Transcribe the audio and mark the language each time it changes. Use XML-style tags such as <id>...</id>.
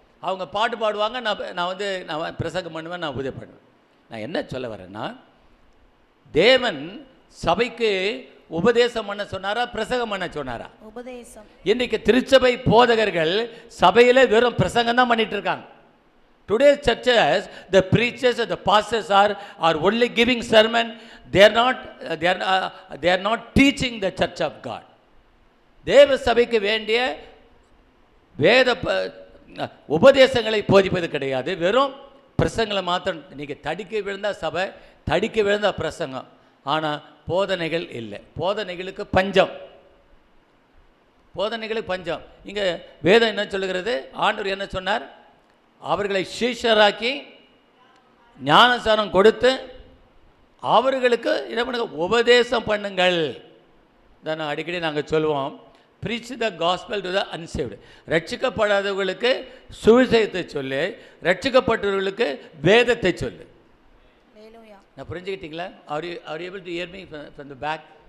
<ta>அவங்க பாட்டு பாடுவாங்க, நான் பிரசங்கம் பண்ணுவேன், நான் உதவி பண்ணுவேன். நான் என்ன சொல்ல வரேன்னா, தேவன் சபைக்கு உபதேசம் பண்ண சொன்னாரா, பிரசங்கம் பண்ண சொன்னாரா? உபதேசம். இன்னைக்கு திருச்சபை போதகர்கள் சபையில வெறும் பிரசங்கம் தான் பண்ணிட்டு இருக்காங்க.</ta> <en>Today's churches, the preachers and the pastors are only giving sermon. They are not teaching the church of God.</en> <ta>தேவ சபைக்கு வேண்டிய வேத உபதேசங்களை போதிப்பது கிடையாது. வெறும் பிரசங்களை மாத்திரம். நீங்கள் தடிக்க விழுந்தா சபை, தடிக்க விழுந்தா பிரசங்கம். ஆனால் போதனைகள் இல்லை. போதனைகளுக்கு பஞ்சம். போதனைகளுக்கு பஞ்சம். இங்கே வேதம் என்ன சொல்லுகிறது? ஆண்டவர் என்ன சொன்னார்? அவர்களை சீஷராக்கி ஞானசானம் கொடுத்து அவர்களுக்கு என்ன பண்ணுங்க? உபதேசம் பண்ணுங்கள். தான் அடிக்கடி நாங்கள் சொல்லுவோம்,</ta> <en>preach the gospel to the unsaved.</en> <ta>ரட்சிக்கப்படாதவர்களுக்கு சுவிசேஷத்தை சொல்லு, ரட்சிக்கப்பட்டவர்களுக்கு வேதத்தை சொல்லு. நான் புரிஞ்சுக்கிட்டீங்களா?</ta> <en>are you able to hear me from the back?</en>